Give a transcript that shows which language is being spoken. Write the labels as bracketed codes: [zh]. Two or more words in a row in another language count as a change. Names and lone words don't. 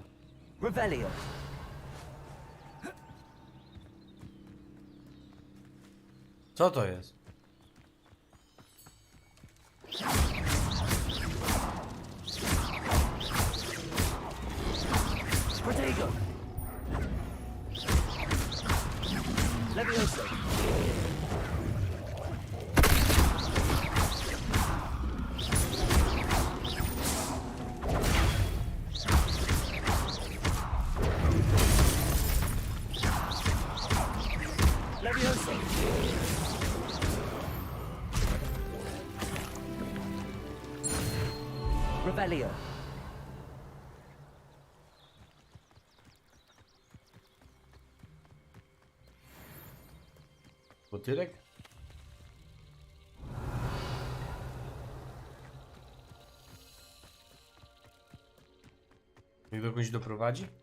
[pl] Revelio. Co to jest? Protego. Levioso. Levioso. Revelio. Motylek? Niech do kogoś doprowadzi?